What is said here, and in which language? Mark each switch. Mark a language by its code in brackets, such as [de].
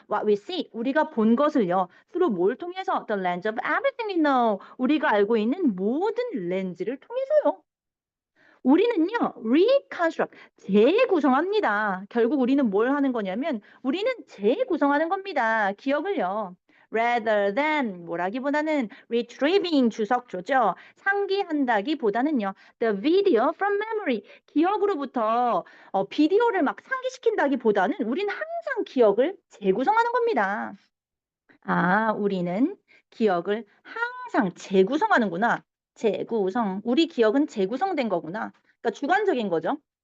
[en] What we see, [ko] 우리가 본 것을요, through 뭘 통해서? [en] The lens of everything we know, [ko] 우리가 알고 있는 모든 렌즈를 통해서요. 우리는요, reconstruct, 재구성합니다. 결국 우리는 뭘 하는 거냐면, 우리는 재구성하는 겁니다. 기억을요. [en] rather than, [ko] 뭐라기보다는 retrieving, 주석조죠. 상기한다기보다는요, [en] the video from memory, [ko] 기억으로부터 비디오를 막 상기시킨다기보다는 우리는 항상 기억을 재구성하는 겁니다. 아, 우리는 기억을 항상 재구성하는구나. 재구성. 우리 기억은 재구성된 거구나. 그러니까 주관적인 거죠.